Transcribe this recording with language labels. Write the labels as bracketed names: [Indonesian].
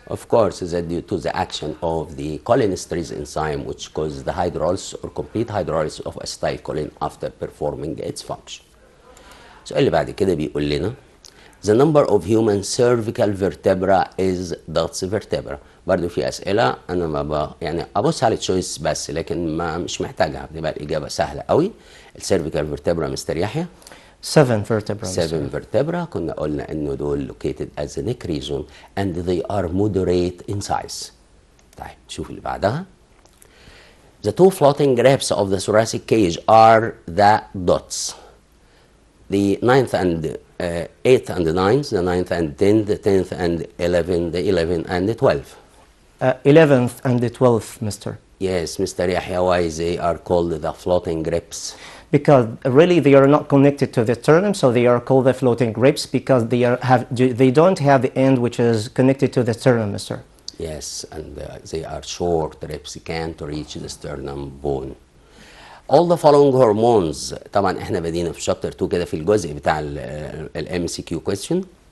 [English] Of course, that due to the action of the cholinesterase enzyme, which causes the hydrolysis or complete hydrolysis of acetylcholine after performing its function. [Arabic] السؤال اللي بعد كده بيقول لنا [English] the number of human cervical vertebra is dots vertebra. [Arabic] برضو في أسئلة أنا ما يعني أبص على التشويس بس، لكن مش محتاجها، بتبقى الإجابة سهلة قوي. السيرفيكال فيرتبرا مستر يحيى [English] 7 vertebrae. 7 vertebra. [Arabic] كنا قلنا إنه دول [English] located as the neck region and they are moderate in size. [Arabic] طيب شوف اللي بعدها. [English] The two floating ribs of the thoracic cage are the dots. The 9th and 8th and 9th, the 9th and 10th, the 10th and 11th, the 11th and the 12th. 11th and the 12th, Mr. Yes, Mr. Yahya, why they are called the floating ribs? Because really they are not connected to the sternum, so they are called the floating ribs because they don't have the end which is connected to the sternum, Mr. Yes, and they are short ribs, can't reach the sternum bone. All the following hormones. [Arabic] طبعا احنا بدينا في شابتر 2 كده في الجزء بتاع ال MCQ question.